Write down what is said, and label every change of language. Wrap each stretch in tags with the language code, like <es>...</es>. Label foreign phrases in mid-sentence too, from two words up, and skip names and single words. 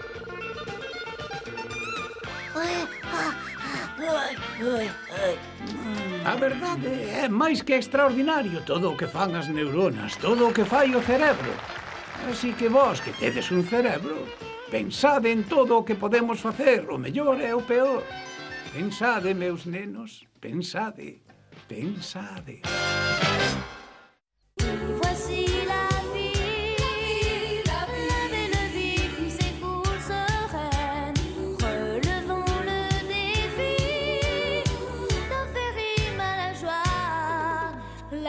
<gl>A verdade é máis que extraordinario todo o que fan as neuronas, todo o que fai o cerebro. Así que vós, que tedes un cerebro, pensade en todo o que podemos facer, o mellor e o peor. Pensade, meus nenos, pensade.</gl> <fr>Voici la vie, la belle vie qui s'écoule sereine. Relevons le défi d'en faire rime à la joie.</fr>